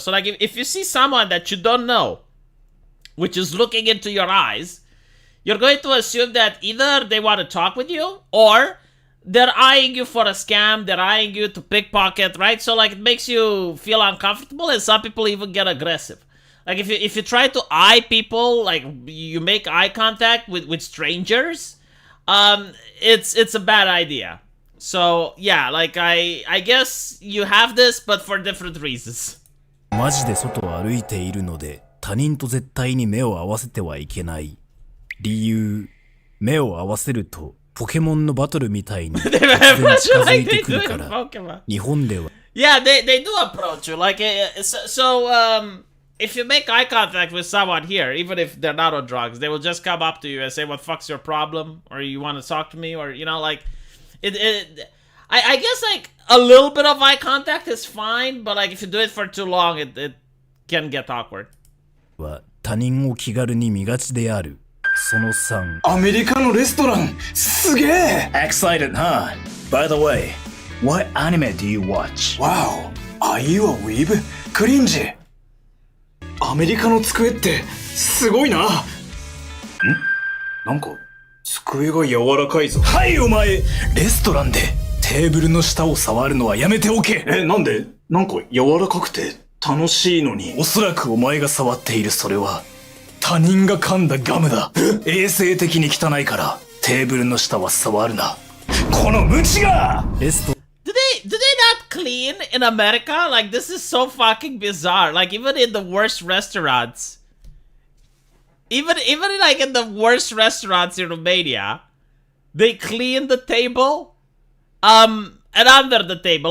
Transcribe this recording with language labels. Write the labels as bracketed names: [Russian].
[English] So like if you see someone that you don't know, which is looking into your eyes, you're going to assume that either they want to talk with you or they're eyeing you for a scam, they're eyeing you to pickpocket, right? So like it makes you feel uncomfortable, and some people even get aggressive. Like if you try to eye people, like you make eye contact with strangers, it's a bad idea. So yeah, like I guess you have this, but for different reasons. [Japanese] マジで外を歩いているので他人と絶対に目を合わせてはいけない。理由、目を合わせるとポケモンのバトルみたいに突然近づいてくるから。日本では [English] Yeah, they do approach you like if you make eye contact with someone here, even if they're not on drugs, they will just come up to you and say, "What fuck's your problem?" or "You want to talk to me?" or like I guess like a little bit of eye contact is fine, but like if you do it for too long, it can get awkward. [Japanese] は他人を気軽に見がちである。その3。アメリカのレストランすげえ [English] Excited, huh? By the way, what anime do you watch? Wow, are you a weeb? [Japanese] クリンジアメリカの机ってすごいな。なんか机が柔らかいぞ。はいお前、レストランでテーブルの下を触るのはやめておけ。なんで？なんか柔らかくて楽しいのに。おそらくお前が触っているそれは他人が噛んだガムだ。衛生的に汚いからテーブルの下は触るな。このムチが。 [English] Do they not clean in America? Like this is so fucking bizarre. Like even in the worst restaurants, even like in the worst restaurants in Romania, they clean the table, and under the table.